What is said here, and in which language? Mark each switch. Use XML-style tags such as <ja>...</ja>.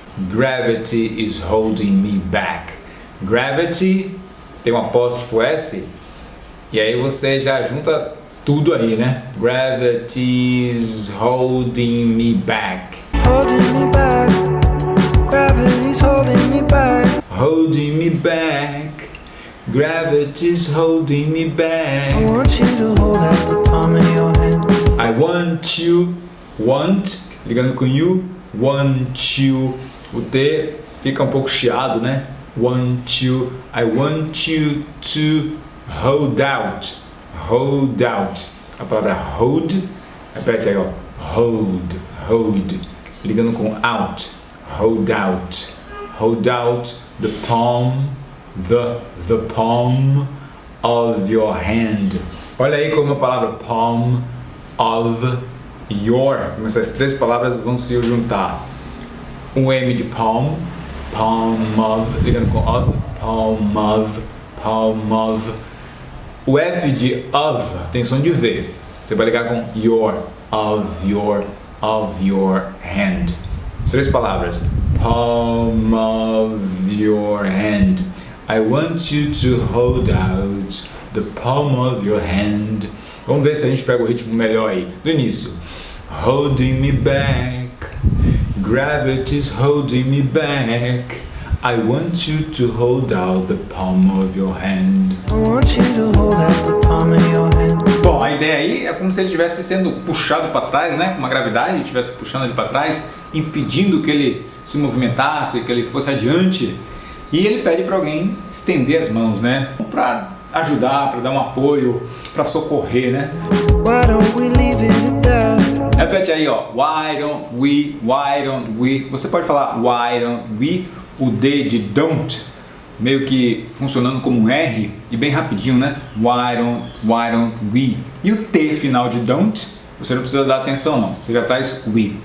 <en>Gravity is holding me back.</en> <pt>Gravity tem um apóstrofo S e aí você já junta tudo aí, né?</pt> <en>Gravity is holding me back. Holding me back. Gravity's holding me back. Holding me back. Gravity's holding me back. I want you to hold out the palm of your hand. I want you, want,</en> <pt>ligando com</pt> <en>you, want you.</en> <pt>O T fica um pouco chiado, né?</pt> <en>Want you, I want you to hold out. Hold out.</en> <pt>A palavra hold, repete aí, ó.</pt> <en>Hold, hold.</en> <pt>Ligando com</pt> <en>out. Hold out. Hold out the palm, the palm of your hand.</en> <pt>Olha aí como a palavra</pt> <en>palm of your,</en> <pt>essas três palavras vão se juntar. Um M de</pt> <en>palm, palm of,</en> <pt>ligando com</pt> <en>of, palm of, palm of.</en> <pt>O F de of tem som de V. Você vai ligar com your,</pt> <en>of your hand.</en> <pt>As três palavras.</pt> <en>Palm of your hand. I want you to hold out the palm of your hand.</en> <pt>Vamos ver se a gente pega o ritmo melhor aí. Do início.</pt> <en>Holding me back. Gravity's holding me back. I want you to hold out the palm of your hand. I want you to hold out the palm of your hand.</en> <pt>Bom, a ideia aí é como se ele estivesse sendo puxado para trás, né? Com uma gravidade, estivesse puxando ele para trás, impedindo que ele se movimentasse, que ele fosse adiante. E ele pede para alguém estender as mãos, né? Para ajudar, para dar um apoio, para socorrer, né?</pt> <en>Why don't we leave it at that?</en> <pt>Repete aí, ó.</pt> <en>Why don't we?</en> <pt>Você pode falar</pt> <en>why don't we?</en> <pt>O D de don't, meio que funcionando como um R e bem rapidinho, né?</pt> <en>Why don't we?</en> <pt>E o T final de don't, você não precisa dar atenção não. Você já traz we.</pt>